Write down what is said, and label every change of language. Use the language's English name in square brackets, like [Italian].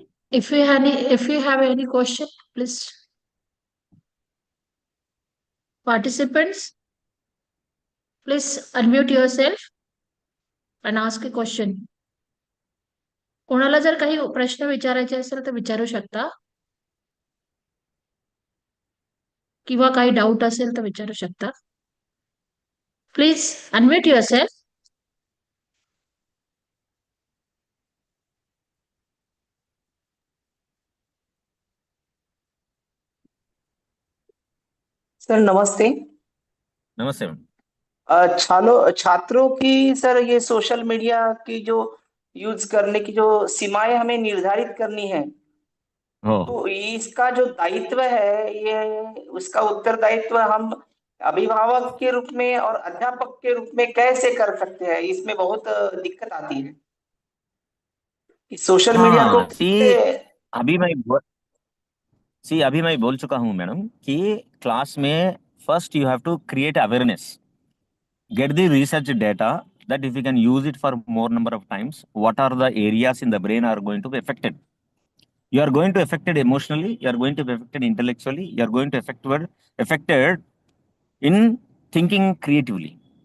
[English] If you have any question, please. Participants, please unmute yourself and ask a question. [Marathi] कोणाला जर काही प्रश्न विचारायचे असेल तर विचारू शकता किंवा काही डाऊट असेल तर विचारू शकता. [English] Please unmute yourself. [Hindi] सर नमस्ते. नमस्ते. छात्रों की सर ये सोशल मीडिया की जो यूज करने की जो सीमाएं हमें निर्धारित करनी है, तो इसका जो दायित्व है ये उसका उत्तरदायित्व हम अभिभावक के रूप में और अध्यापक के रूप में कैसे कर सकते हैं? इसमें बहुत दिक्कत आती है कि सोशल मीडिया को अभी मैं बोल चुका हूं मैडम कि क्लास में [English] First you have to create awareness, get the research data that if you can use it for more number of times, what are the areas in the brain are going to be affected. You are going to affected emotionally, you are going to be affected intellectually, you are going to affected in thinking creatively.